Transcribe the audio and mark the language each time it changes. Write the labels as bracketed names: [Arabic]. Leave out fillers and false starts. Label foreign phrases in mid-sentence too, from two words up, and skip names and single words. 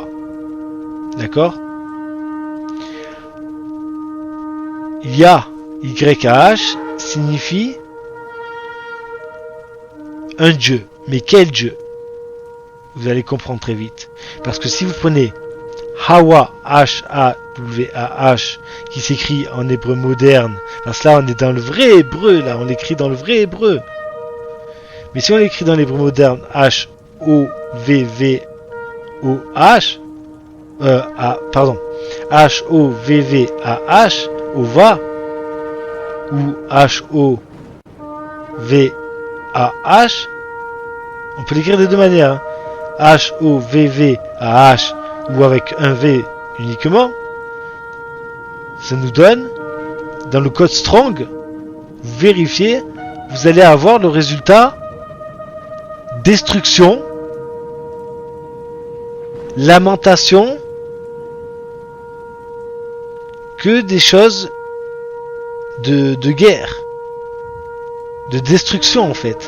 [French] D'accord? Ya, Y-A-H, signifie un dieu. Mais quel dieu? Vous allez comprendre très vite. Parce que si vous prenez Hawa, H-A-W-A-H, qui s'écrit en hébreu moderne, parce que là on est dans le vrai hébreu, là on l'écrit dans le vrai hébreu. Mais si on l'écrit dans l'hébreu moderne, H-O-V-V-O-H, H-O-V-V-A-H, Ova, ou H-O-V-A-H, on peut l'écrire de deux manières, hein. H-O-V-V-A-H, ou avec un V uniquement, ça nous donne, dans le code Strong, vous vérifiez, vous allez avoir le résultat destruction, lamentation, que des choses de guerre, de destruction en fait.